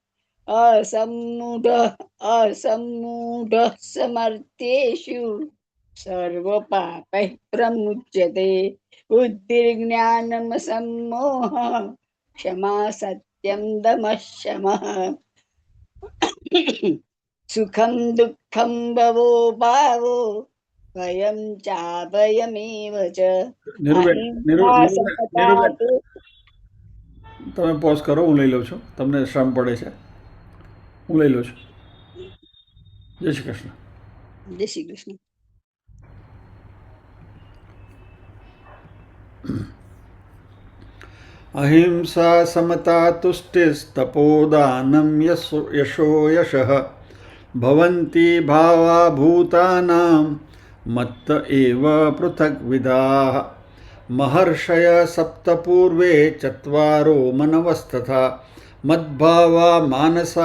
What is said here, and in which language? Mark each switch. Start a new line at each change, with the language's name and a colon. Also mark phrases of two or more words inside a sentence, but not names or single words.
Sanskrit: असम्मूढः समर्थ्येषु सर्वपापैः प्रमुच्यते बुद्धिर्ज्ञानमसम्मोहः क्षमा सत्यं दमः शमः सुखं दुःखं भवो भावो भयं चाभयमेव च
Gujarati: નીરુબેન
Sanskrit: अहिंसा समता
Gujarati: નીરુબેન
Sanskrit: तु
Gujarati: તમે પોઝ કરો, હું લઈ લઉં છું. તમને શ્રમ પડે છે, હું લઈ લઉં છું. જય શ્રી કૃષ્ણ.
Hindi: जय श्री कृष्ण।
Sanskrit: अहिंसा समता तुष्टिस्तपोदानं यशो यशः भवन्ति भावा भूतानां मत्त एव पृथग्विधाः महर्षय सप्तपूर्वे चत्वारो मनवस्तथा मद्भावा मानसा